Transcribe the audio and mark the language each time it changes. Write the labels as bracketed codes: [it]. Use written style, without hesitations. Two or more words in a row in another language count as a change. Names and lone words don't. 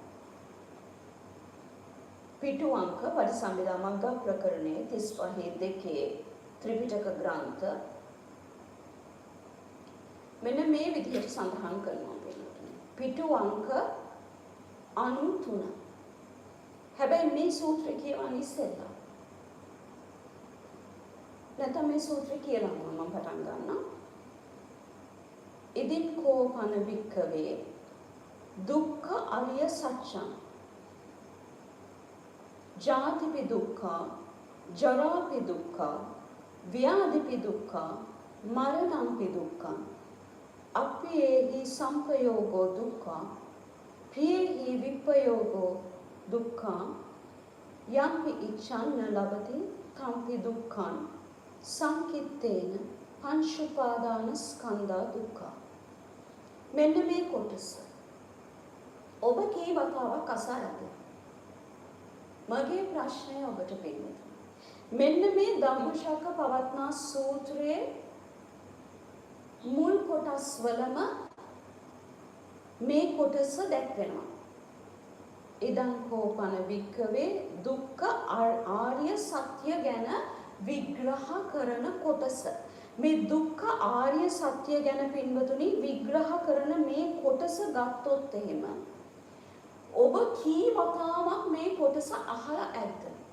[si] පිටු අංක පරිසම්පදා මග්ග ප්‍රකරණයේ 35 ත්‍රිපිටක ග්‍රන්ථ මෙන්න මේ විදිහට සඳහන් කරනවා පිළිතුරේ. පිටු අංක 93. හැබැයි මේ සූත්‍රය කියවන්නේ ඉස්සෙල්ලා. නැත්නම් මේ සූත්‍රය කියලා මම පටන් ගන්නම්. [pi] ඉදින් කෝපන වික්කවේ දුක්ඛ අරිය සත්‍යං ජාතිපි දුක්ඛ ජරාපි දුක්ඛ ව්‍යාධිපි දුක්ඛ මරණම්පි දුක්ඛ අප්පේහි සංපයෝගෝ දුක්ඛ ප්‍රියේහි විප්පයෝගෝ දුක්ඛ යම්පි ඉච්ඡන්න ලබති තම්පි දුක්ඛං සංකිට්ඨේන පංච උපාදාන ස්කන්ධා දුක්ඛ. [si] මෙන්න මේ කොටස ඔබ කී වතාවක් අසාරද? මගේ ප්‍රශ්නය ඔබට පිළිතුරු. මෙන්න මේ ධම්මචක්ක පවත්නා සූත්‍රයේ මුල් කොටස් වලම මේ කොටස දැක්වෙනවා. [pi] ඉදං කෝපන වික්කවේ [si] දුක්ඛ ආර්ය සත්‍ය ගැන විග්‍රහ කරන කොටස. මේ දුක්ඛ ආර්ය සත්‍ය ගැන පින්වතුනි විග්‍රහ කරන මේ කොටස ගත්තොත් එහෙම ඔබ කී වතාවක් මේ කොටස අහලා ඇද්ද?